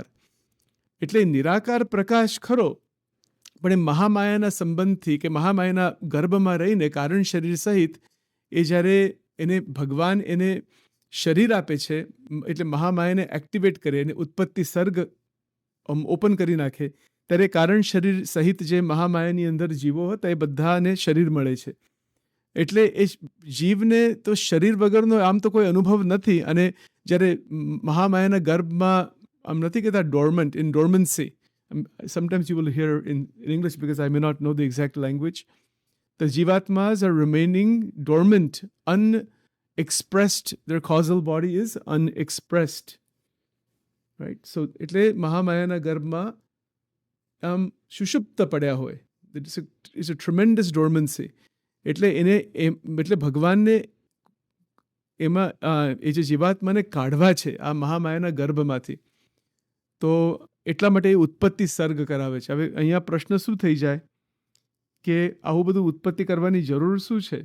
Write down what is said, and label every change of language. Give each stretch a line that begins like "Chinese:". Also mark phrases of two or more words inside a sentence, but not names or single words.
Gujarati: એટલે નિરાકાર પ્રકાશ ખરો, પણ એ મહામાયાના સંબંધથી કે મહામાયાના ગર્ભમાં રહીને કારણ શરીર સહિત એ જ્યારે ભગવાન એને શરીર આપે છે, એટલે મહામાયાને એક્ટિવેટ કરે અને ઉત્પત્તિ સર્ગ ઓપન કરી નાખે, ત્યારે કારણ શરીર સહિત જે મહામાયાની અંદર જીવો હતા એ બધાને શરીર મળે છે. એટલે એ જીવને તો શરીર વગરનો આમ તો કોઈ અનુભવ નથી. અને જ્યારે મહામાયાના ગર્ભમાં આમ નથી કહેતા ડોર્મન્ટ,
English: in dormancy, sometimes you will hear in English because I may not know the exact language, the jivatmas are remaining dormant, unexpressed. Their causal body is unexpressed, right?
Gujarati: So એટલે મહામાયાના ગર્ભમાં આમ સુષુપ્ત પડ્યા હોય.
English: It's a tremendous dormancy.
Gujarati: એટલે એટલે ભગવાનને એમાં એ જે જીવાત્માને કાઢવા છે આ મહામાયાના ગર્ભમાંથી, તો એટલા માટે એ ઉત્પત્તિ સર્ગ કરાવે છે. હવે અહીંયા પ્રશ્ન શું થઈ જાય કે આવું બધું ઉત્પત્તિ કરવાની જરૂર શું છે?